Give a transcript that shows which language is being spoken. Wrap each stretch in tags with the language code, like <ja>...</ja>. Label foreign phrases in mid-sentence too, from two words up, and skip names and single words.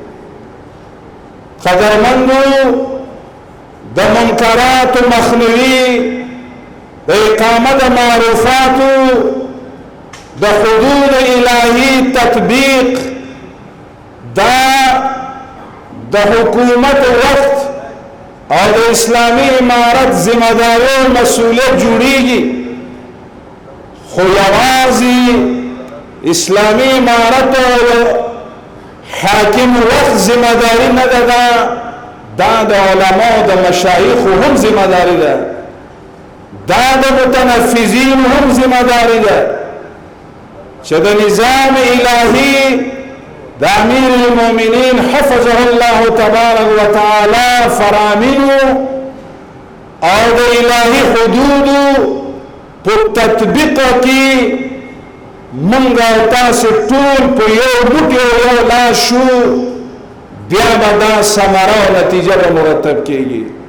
<ps>قدرمندو، د منکرات مخنیوي، د اقامت معروفاتو، د حدود الهی تطبیق دا د حکومت وقت او د اسلامی امارت ذمہ داری او مسئولیت جوړیږي. خو یوازې اسلامی امارت او حاکم وقت ذمہ داری نه ده، دا د علماء او د مشایخ هم ذمہ داری ده. دا د متنفذین هم ذمہ داری ده چې د نظام الهی د</ps> <ar>امیر المؤمنین حفظه الله تبارک وتعالى</ar> <ps>فرامینو او د الهی حدودو په تطبیق کې مونږ او تاسو ټول په یو بوټي او یو لاس شو بیا به دا ثمره او نتیجه به مرتب کیږي.</ps>